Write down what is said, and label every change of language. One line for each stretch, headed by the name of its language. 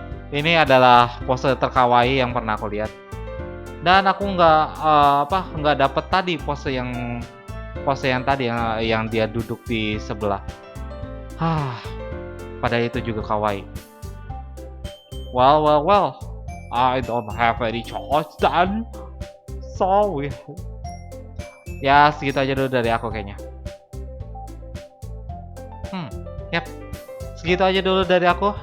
Indonesian: Ini adalah pose terkawaii yang pernah aku lihat. Dan aku nggak dapet tadi pose yang tadi yang dia duduk di sebelah. Padahal itu juga kawaii.
English: Well, I don't have any choice then.
Indonesian: So ya segitu aja dulu dari aku kayaknya. Yap. Segitu aja dulu dari aku.